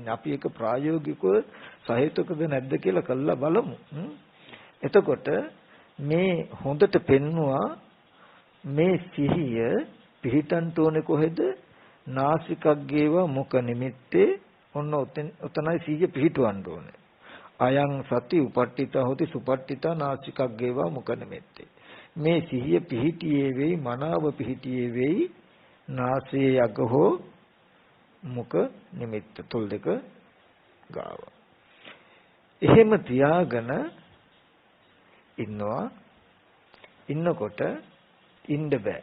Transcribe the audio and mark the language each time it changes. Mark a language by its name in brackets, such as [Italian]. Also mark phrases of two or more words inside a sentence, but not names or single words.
[Sinhala] අපි ඒක ප්‍රායෝගිකව සහේතුකද නැද්ද කියලා කළා බලමු. එතකොට මේ හොඳට පෙන්නවා මේ සිහිය පිහිටන්ට ඕනේ කොහෙද? [Pali] නාසිකග්ගේව මුඛ නිමිත්තේ. [Sinhala] ඔන්න ඔතනයි සිහිය පිහිටවන්න ඕනේ. [Pali] අයං සති උපට්ඨිතා හොති සුපට්ඨිතා නාසිකග්ගේව මුඛ නිමිත්තේ. [Sinhala] මේ සිහිය පිහිටියේ වෙයි මනාව පිහිටියේ වෙයි නාසයේ අග හෝ මුඛ නිමිත්ත තොල් දෙක ගාව. එහෙම තියාගෙන ඉන්නකොට ඉන්න බෑ.